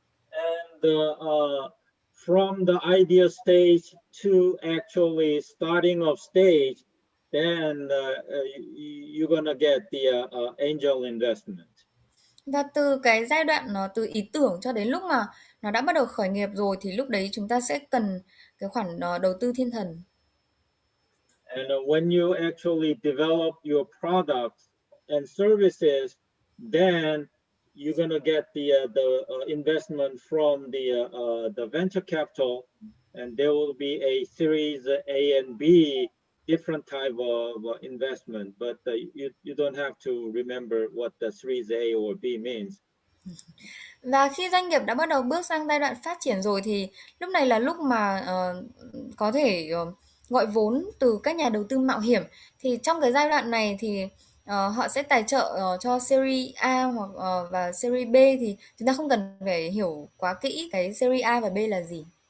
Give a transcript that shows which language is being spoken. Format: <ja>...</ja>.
<en>And from the idea stage to actually starting of stage, then you're gonna get the angel investment.</en> <vi>Và từ cái giai đoạn nó từ ý tưởng cho đến lúc mà nó đã bắt đầu khởi nghiệp rồi thì lúc đấy chúng ta sẽ cần cái khoản đầu tư thiên thần.</vi> <en>And when you actually develop your products and services, then you're gonna get the investment from the venture capital, and there will be a series A and B, different type of investment, but you don't have to remember what the series A or B means.</en> <vi>Và khi doanh nghiệp đã bắt đầu bước sang giai đoạn phát triển rồi thì lúc này là lúc mà có thể gọi vốn từ các nhà đầu tư mạo hiểm. Thì trong cái giai đoạn này thì họ sẽ tài trợ cho Series A hoặc và Series B, thì chúng ta không cần phải hiểu quá kỹ cái Series A và B là gì.</vi>